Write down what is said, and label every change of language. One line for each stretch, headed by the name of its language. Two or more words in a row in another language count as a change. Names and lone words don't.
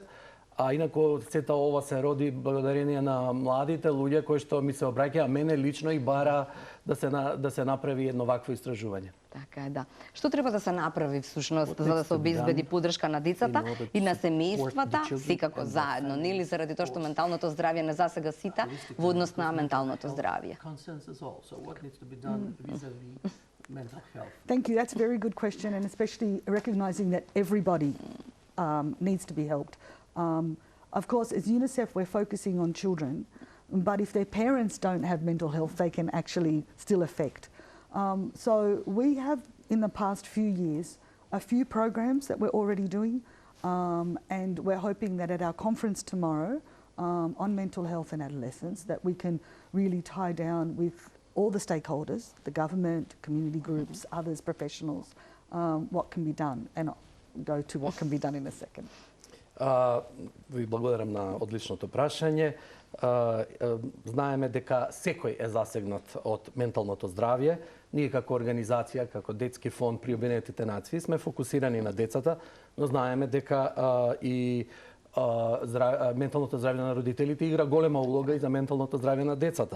Macedonian: А инаку сета ова се роди благодарение на младите луѓе кои што ми се обраќаа мене лично и бара да се направи едно вакво истражување. Така е, да. Што треба да се направи всушност за да се обезбеди поддршка на децата и на семејствата, секако заедно, нели, заради тоа што менталното здравје не засега сите во однос на менталното здравје.
English: Thank you. That's a very good question, and especially recognising that everybody needs to be helped. Of course, as UNICEF, we're focusing on children, but if their parents don't have mental health, they can actually still affect. So we have, in the past few years, a few programs that we're already doing, and we're hoping that at our conference tomorrow on mental health and adolescence, that we can really tie down with all the stakeholders, the government, community groups, others, professionals, what can be done, and I'll go to what can be done in a second.
Macedonian: Ви благодарам на одличното прашање. Знаеме дека секој е засегнат од менталното здравје. Ние како организација, како Детски фонд при Обединетите нации сме фокусирани на децата, но знаеме дека и менталното здравје на родителите игра голема улога и за менталното здравје на децата.